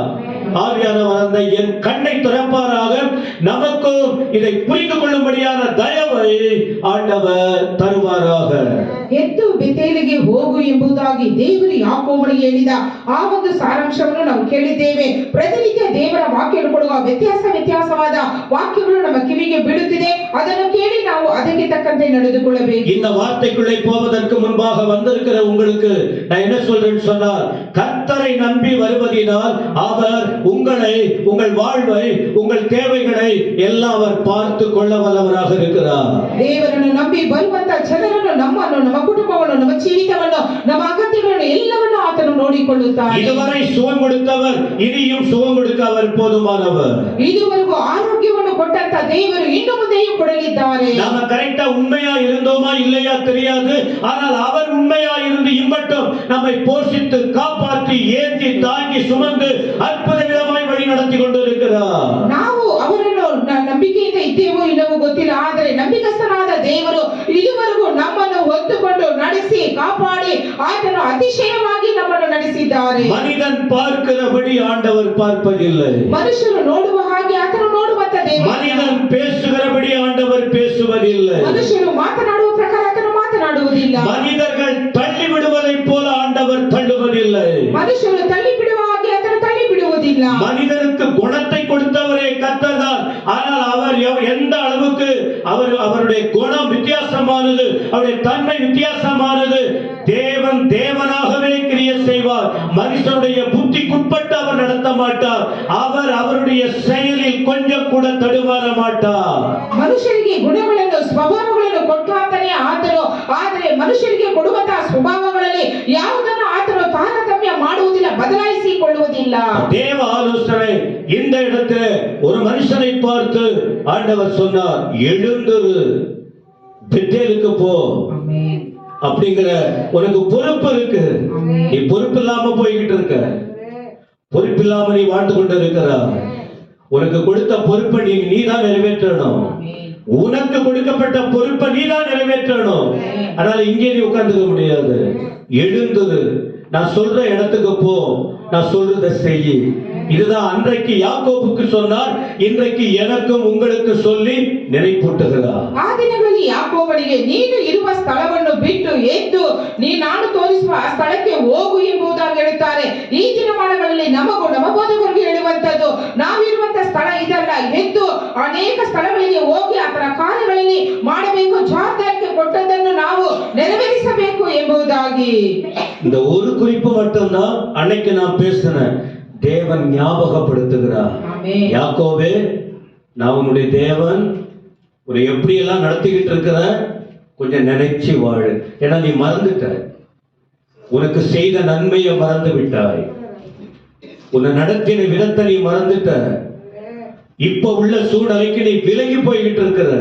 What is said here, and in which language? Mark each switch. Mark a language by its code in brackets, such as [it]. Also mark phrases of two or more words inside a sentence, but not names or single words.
[ta] ஆவியானவர் அந்த என் கண்ணை திறப்பாராக, நமக்கும் இதை புரிந்து கொள்ளும்படியான தயவை ஆண்டவர் தருவாராக. [kn] ಎದ್ದು ಬೆತೇಲಿಗೆ ಹೋಗು ಎಂಬುದಾಗಿ ದೇವರು ಯಾಕೋಬನಿಗೆ ಹೇಳಿದ ಆ ಒಂದು ಸಾರಾಂಶವನ್ನು ನಾವು ಕೇಳಿದ್ದೇವೆ. ಪ್ರತಿನಿತ್ಯ ದೇವರ ವಾಕ್ಯಗಳು ಕೊಡುವ ವ್ಯತ್ಯಾಸವಾದ ವಾಕ್ಯಗಳು ನಮ್ಮ ಕಿವಿಗೆ ಬೀಳುತ್ತಿದೆ. ಅದನ್ನು ಕೇಳಿ ನಾವು ಅದಕ್ಕೆ ತಕ್ಕಂತೆ ನಡೆದುಕೊಳ್ಳಬೇಕು. [ta] இந்த வார்த்தைக்குள்ளே போவதற்கு முன்பாக வந்திருக்கிற உங்களுக்கு நான் என்ன சொல்றேன்னு சொன்னால், கர்த்தரை நம்பி வருவதினால் அவர் உங்களை, உங்கள் வாழ்வை, உங்கள் தேவைகளை எல்லாம் அவர் பார்த்து கொள்ள வல்லவராக இருக்கிறார். [kn] ದೇವರನ್ನು ನಂಬಿ ಬರುವಂತ ಜನರನ್ನು, ನಮ್ಮನ್ನು, ನಮ್ಮ ಕುಟುಂಬವನ್ನು, ನಮ್ಮ ಜೀವಿತವನ್ನು, ನಮ್ಮ ಅಗತ್ಯಗಳನ್ನು ಎಲ್ಲವನ್ನೂ ಆತನು ನೋಡಿಕೊಳ್ಳುತ್ತಾನೆ. [ta] இதுவரை சுகம் கொடுத்தவர் இனியும் சுகம் கொடுக்க அவர் போதுமானவர். [kn] ಇದುವರೆಗೂ ಆರೋಗ್ಯವನ್ನು ಕೊಟ್ಟಂತ ದೇವರು ಇನ್ನು ಮುಂದೆಯೂ ಕೊಡಲಿದ್ದಾರೆ. [ta] நாம கரெக்டா உண்மையா இருந்தோமா இல்லையா தெரியாது. ஆனால் அவர் உண்மையா இருந்து இம்மட்டும் நம்மை போஷித்து காப்பாற்றி ஏந்தி தாங்கி சுமந்து அற்புத விதமாய் வழி நடத்தி கொண்டிருக்கிறார். [kn] ನಾವು ಅವರನ್ನು ನಂಬಿಕೆಯಿಂದ ಇದ್ದೇವೋ ಇಲ್ಲವೋ ಗೊತ್ತಿಲ್ಲ, ಆದರೆ ನಂಬಿಕಸ್ಥನಾದ ದೇವರು ಇದುವರೆಗೂ ನಮ್ಮನ್ನು ಹೊತ್ತುಕೊಂಡು ನಡೆಸಿ ಕಾಪಾಡಿ ಆತನು ಅತಿಶಯವಾಗಿ ನಮ್ಮನ್ನು ನಡೆಸಿದ್ದಾರೆ. [ta] மனிதன் பார்க்கிறபடி ஆண்டவர் பார்ப்பதில்லை. [kn] ಮನುಷ್ಯರು ನೋಡುವ ಹಾಗೆ ಆತನು ನೋಡುವಂತ ದೇವರು. [ta] மனிதன் பேசுகிறபடி ஆண்டவர் பேசுவதில்லை. [kn] ಮನುಷ್ಯರು ಮಾತನಾಡುವ ಪ್ರಕಾರ ಆತನು ಮಾತನಾಡುವುದಿಲ್ಲ. [ta] மனிதர்கள் தள்ளி விடுவதை போல ஆண்டவர் தள்ளுவதில்லை. [kn] ಮನುಷ್ಯರು ತಳ್ಳಿ ಬಿಡುವ ಹಾಗೆ ಆತನು ತಳ್ಳಿ ಬಿಡುವುದಿಲ್ಲ. [ta] மனிதனுக்கு குணத்தை கொடுத்தவரே கர்த்தர் தான். ஆனால் அவர் எந்த அளவுக்கு அவருடைய குணம் வித்தியாசமானது, அவருடைய தன்மை வித்தியாசமானது. தேவன் தேவனாகவே கிரியை செய்வார். மனுஷனுடைய புத்திக்குட்பட்டு அவர் நடத்த மாட்டார். அவர் அவருடைய செயலில் கொஞ்சம் கூட தடுமாற மாட்டார். [kn] ಮನುಷ್ಯರಿಗೆ ಗುಣಗಳನ್ನು ಸ್ವಭಾವಗಳನ್ನು ಕೊಟ್ಟಾತನೇ ಆತನು, ಆದರೆ ಮನುಷ್ಯರಿಗೆ ಕೊಡುವಂತಹ ಸ್ವಭಾವಗಳಲ್ಲಿ ಯಾವುದನ್ನು ಆತನು ತಾರತಮ್ಯ ಮಾಡುವುದಿಲ್ಲ, ಬದಲಾಯಿಸಿಕೊಳ್ಳುವುದಿಲ್ಲ. [ta] தேவ ஆலோசனை இந்த இடத்தில் ஒரு மனுஷனை பார்த்து ஆண்டவர் சொன்னார், எழுந்திரு பெத்தேலுக்கு போ. ஆமென். அப்படிங்கிற உனக்கு பொறுப்பு இருக்கு. நீ பொறுப்பு இல்லாம போய்கிட்டு இருக்க, பொறுப்பு இல்லாம நீ வாழ்ந்து கொண்டு இருக்கிறாய். உனக்கு கொடுத்த பொறுப்பை நீதான் நிறைவேற்றணும். உனக்கு கொடுக்கப்பட்ட பொறுப்பை நீதான் நிறைவேற்றணும். அதனால இங்கே நீ உட்கார்ந்துக்க முடியாது. எழுந்துரு, நான் சொல்ற இடத்துக்கு போ, நான் சொல்றதை செய். இதுதான் அன்றைக்கு யாக்கோபுக்கு சொன்னார், இன்றைக்கு எனக்கும் உங்களுக்கு சொல்லி நினைப்பூட்டுகிறார். [kn] ಆ ದಿನಗಳಲ್ಲಿ ಯಾಕೋಬನಿಗೆ ನೀನು ಇರುವ ಸ್ಥಳವನ್ನು ಬಿಟ್ಟು ಎದ್ದು ನಾನು ತೋರಿಸುವ ಆ ಸ್ಥಳಕ್ಕೆ ಹೋಗು ಎಂಬುದಾಗಿ ಹೇಳುತ್ತಾರೆ. ಈ ದಿನಮಾನಗಳಲ್ಲಿ ನಮಗೂ ನಮ್ಮ ಬೋಧಕರಿಗೆ ಹೇಳುವಂತದ್ದು, ನಾವಿರುವಂತ ಸ್ಥಳ ಇದಲ್ಲ, ಎದ್ದು ಅನೇಕ ಸ್ಥಳಗಳಿಗೆ ಹೋಗಿ ಆತನ ಕಾರ್ಯಗಳಲ್ಲಿ ಮಾಡಬೇಕು, ಜವಾಬ್ದಾರಿಕೆ ಕೊಟ್ಟದನ್ನು ನಾವು ನೆರವೇರಿಸಬೇಕು ಎಂಬುದಾಗಿ. [ta] இந்த ஒரு குறிப்பு மட்டும்தான் அன்னைக்கு நான் பேசினேன். தேவன் ஞாபகப்படுத்துகிறார், யாக்கோபே நான் உன்னுடைய தேவன், உன்னை எப்படி எல்லாம் நடத்திக்கிட்டு இருக்கிற, கொஞ்சம் நினைச்சு வாழு. ஏன்னா நீ மறந்துட்ட, உனக்கு செய்த நன்மையை மறந்து விட்டாய், உன்னை நடத்தின விதத்தை நீ மறந்துட்ட, இப்ப உள்ள சூழ்நிலைக்கு நீ விலகி போய்கிட்டு இருக்கிற.